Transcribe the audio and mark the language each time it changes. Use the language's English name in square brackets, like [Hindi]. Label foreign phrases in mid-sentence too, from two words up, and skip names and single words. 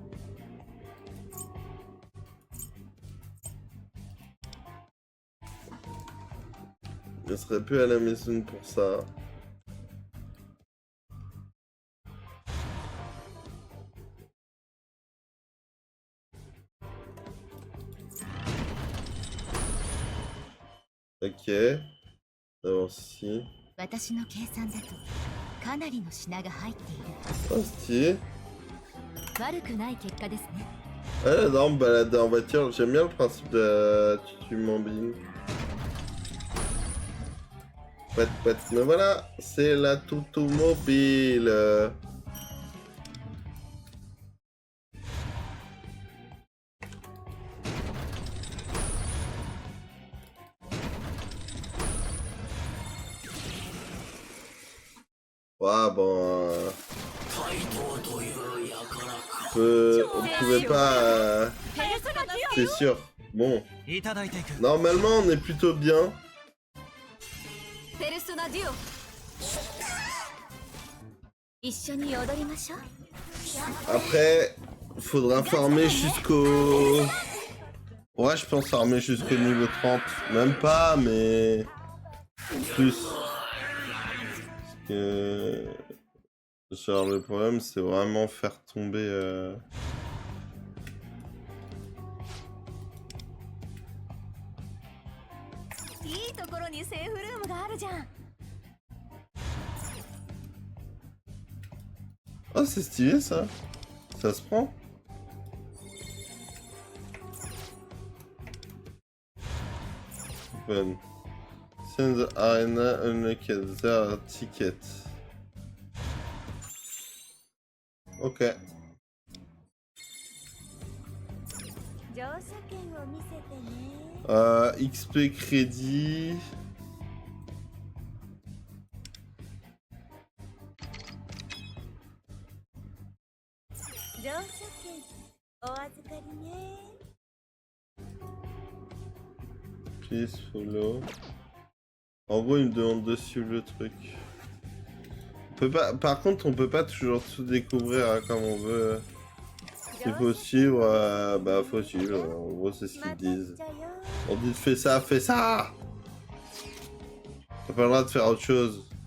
[French] Je serais plus à la maison pour ça. Ok. Alors si. [Japanese] 私の計算だとかなりの品が入っている。 [French] Ah, stylé. [Japanese] 悪くない結果ですね。 [French] Ah, j'adore me balader en voiture. J'aime bien le principe de tu m'embines. Mais voilà, c'est la automobile. Ouais, bon... On pouvait pas... C'est sûr. Bon. [Japanese] いただいていく。 [French] Normalement, on est plutôt bien. [Japanese] ペルソナデュオ。一緒に踊りましょう。 [French] Après, faudra farmer jusqu'au... Ouais, je pense farmer jusqu'au niveau 30. Même pas, mais... Plus. Parce que... Genre, le problème, c'est vraiment faire tomber... Oh, c'est stylé, ça. Ça se prend. [English] Open. Send the arena unlocked their ticket. [French] Ok. XP crédit. [English] Please follow. [French] En gros, il me demande de suivre le truc. On peut pas... Par contre, on peut pas toujours tout découvrir hein, comme on veut. S'il faut suivre, bah faut suivre. En gros, c'est ce qu'ils disent. On dit fais ça, fais ça. T'as pas le droit de faire autre chose.